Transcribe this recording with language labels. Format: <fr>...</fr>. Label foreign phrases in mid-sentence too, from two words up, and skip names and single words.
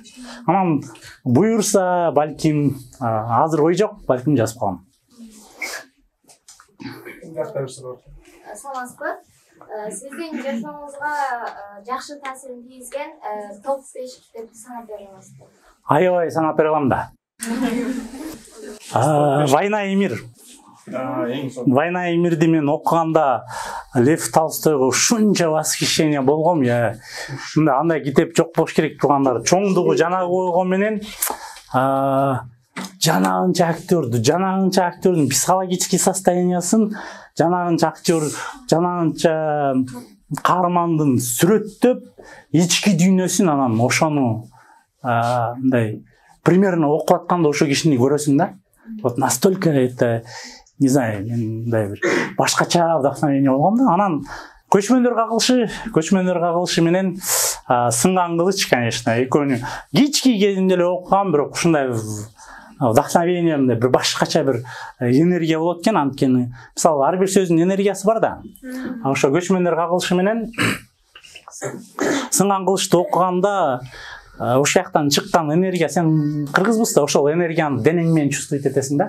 <ky>Анан буюрса, балким, азыр ой жок, балким жазып калам. Саламатсызбы? Сиздин жашооңузга жакшы таасирин тийгизген топ 5 китепти санап бере аласызбы? Аябай санап бере алам да. Война и мир. Война и мирди мен окуганда Лев Толстойго ушунча восхищение болгом. Андай китеп жок болуш керек тургандар. Чоңдугу жанагы болгон менен жанагынча актердун</ky> <ru>психологический состояниясын,</ru> <ky>жанагынча актер, жанагынча каармандын сүрөттөп, ички дүйнөсүн анан ошону мындай примерно окуп атканда ошо кишини көрөсүң да.</ky> <ru>Вот настолько это, не знаю,</ru> <ky>мындай бир башкача вдохновение болгом да. Анан көчмөндөр кагылышы менен сынган кылыч, конечно, экөөнү кички кезинде эле окугам, бирок ушундай вдохновение, бир башкача бир энергия болот экен. Анткени мисалы ар бир сөздүн энергиясы бар да. Ошо көчмөндөр кагылышы менен сынган кылычты окуганда ошол жактан чыккан энергия, сен кыргызбыз да, ошол энергияны денең менен чувствовать этесиң да.</ky>